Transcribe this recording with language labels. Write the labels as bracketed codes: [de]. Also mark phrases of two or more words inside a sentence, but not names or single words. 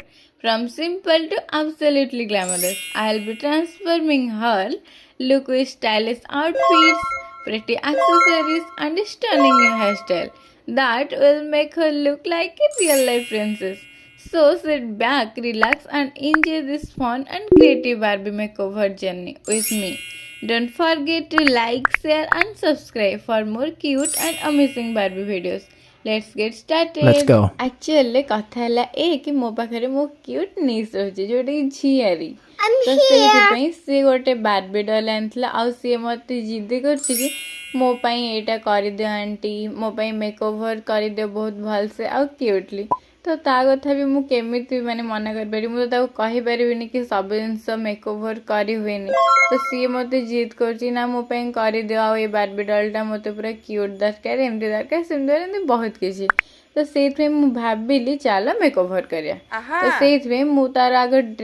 [en] From simple to absolutely glamorous, I'll be transforming her look with stylish outfits, pretty accessories and a stunning new hairstyle that will make her look like a real life princess. So sit back, relax and enjoy this fun and creative Barbie makeover journey with me. Don't forget to like, share and subscribe for more cute and amazing Barbie videos. Let's get Let's started. go. [or] Actually କଥା ହେଲା କି ମୋ ପାଖରେ ମୋ [en] cute niece [or] ରହିଛି ଯୋଉଟାକି ଝିଆରୀ [en] I'm [or] ତ [en] here. [or] ସେଇଥିପାଇଁ ସିଏ ଗୋଟେ [en] Barbie doll [or] ଆଣିଥିଲା ଆଉ ସିଏ ମୋତେ ଜିଦି କରୁଛି କି ମୋ ପାଇଁ ଏଇଟା କରିଦିଅ ଆଣ୍ଟି ମୋ ପାଇଁ ମେକଓଭର୍ କରିଦିଅ ବହୁତ ଭଲସେ ଆଉ କ୍ୟୁଟଲି ତ ତା କଥା ବି ମୁଁ କେମିତି ମାନେ ମନା କରିପାରିବି ମୁଁ ତ ତାକୁ କହିପାରିବିନି କି ସବୁ ଜିନିଷ ମେକଓଭର୍ କରି ହୁଏନି ତ ସିଏ ମୋତେ ଜିଦ୍ କରୁଛି ନା ମୋ ପାଇଁ କରିଦିଅ ଆଉ ଏ ବାର୍ବି ଡଲ୍ଟା ମୋତେ ପୁରା କ୍ୟୁଟ୍ ଦରକାର ସେମିତି ବହୁତ କିଛି ତ ସେଇଥିପାଇଁ ମୁଁ ଭାବିଲି ଚାଲ ମେକଓଭର୍ କରିବା ତ ସେଇଥିପାଇଁ ମୁଁ ତାର ଆଗ